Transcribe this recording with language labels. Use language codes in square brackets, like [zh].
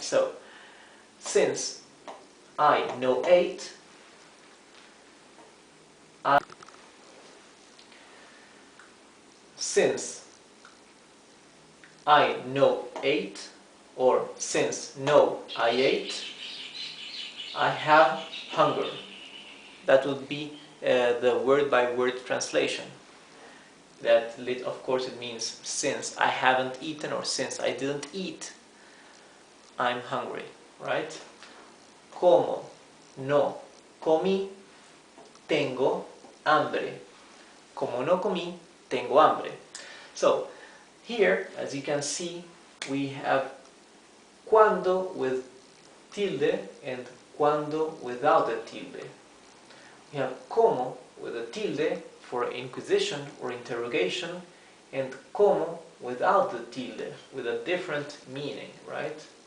[en] So since I no ate, since I no ate, or since no I ate, I have hunger. That would be the word-by-word translation. That, of course, it means since I haven't eaten or since I didn't eat, I'm hungry, right? [es] Como, no comí, tengo hambre. Como no comí, tengo hambre. [en] So, here, as you can see, we have cuando with tilde and cuando without the tilde. We have como with a tilde for inquisition or interrogation, and como without the tilde with a different meaning, right?